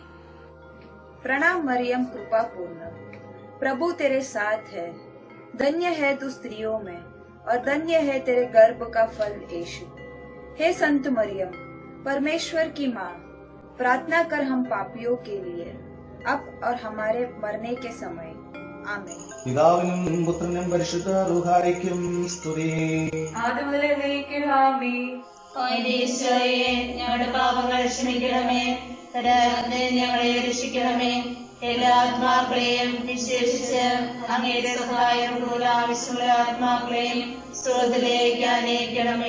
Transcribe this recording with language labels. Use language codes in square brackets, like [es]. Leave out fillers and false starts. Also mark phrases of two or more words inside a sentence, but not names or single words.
[hi] प्रणाम मरियम, कृपा पूर्ण, प्रभु तेरे साथ है, धन्य है तू स्त्रियों में और धन्य है तेरे गर्भ का फल यीशु। हे संत मरियम, परमेश्वर की माँ, प्रार्थना कर हम पापियों के लिए अब और हमारे मरने के समय। आमीन। [ml] പിതാവിനും പുത്രനും പരിശുദ്ധ റൂഹായിക്കും സ്തുതി. ആദ്യം മുതലേ എന്നേക്കും ആമേൻ. ഈശോയെ, ഞങ്ങളുടെ പാപങ്ങൾ ക്ഷമിക്കണമേ, തരാതെ ഞങ്ങളെ രക്ഷിക്കണമേ. എല്ലാ ആത്മാക്കളെയും വിശേഷിച്ച് അങ്ങയുടെ സഹായം കൂടുതൽ ആവശ്യമുള്ള ആത്മാക്കളെയും സ്രോതത്തിലേക്ക് അനയിക്കണമേ.